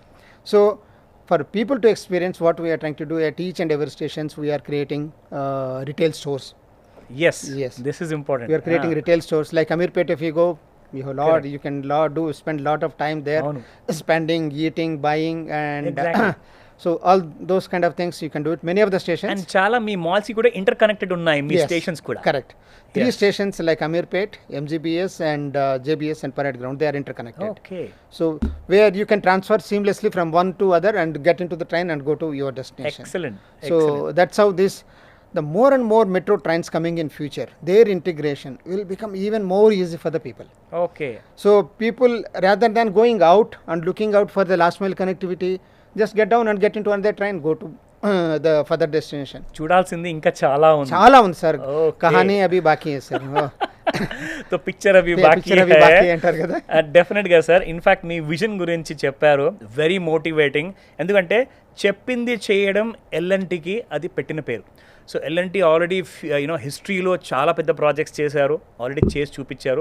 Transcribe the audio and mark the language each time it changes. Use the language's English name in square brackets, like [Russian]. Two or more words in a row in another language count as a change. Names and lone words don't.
[English] So for people to experience what we are trying to do at each and every stations, we are creating retail stores. Yes. Yes. This is important. We are creating retail stores like Amirpet. If you go, you have lot, Correct. you can spend lot of time there, [Telugu] Avunu. [English] spending, eating, buying, and Exactly. so all those kind of things you can do it. Many of the stations. [Telugu] అండ్ చాలా మీ మాల్స్ కూడా ఇంటర్ కనెక్టెడ్ ఉన్నాయి మీ [English] Yes, [Telugu] స్టేషన్స్ కూడా. [English] Correct. Three Yes. stations like Amirpet, MGBS, and JBS and Parade Ground. They are interconnected. [Telugu] ఓకే. [English] So where you can transfer seamlessly from one to other and get into the train and go to your destination. [Telugu] ఎక్సలెంట్. [English] So that's how this. The more and more metro trains coming in future, their integration will become even more easy for the people. [Telugu] ఓకే. [English] So people, rather than going out and looking out for the last mile connectivity, just get down and get into another train, go to the further destination. [Telugu] చూడాల్సింది ఇంకా చాలా ఉంది. చాలా ఉంది సార్. [English] Okay. [Hindi] कहानी अभी बाकी है सर. तो पिक्चर अभी बाकी पिक्चर अभी बाकी [Telugu] అంటారు కదా. డెఫినెట్గా సార్. ఇన్ఫ్యాక్ట్ మీ విజన్ గురించి చెప్పారు, [English] very motivating. [Telugu] ఎందుకంటే చెప్పింది చేయడం ఎల్ఎన్టీకి అది పెట్టిన పేరు. సో ఎల్ఎన్టీ ఆల్రెడీ హిస్టరీలో చాలా పెద్ద ప్రాజెక్ట్స్ చేశారు, ఆల్రెడీ చేసి చూపించారు.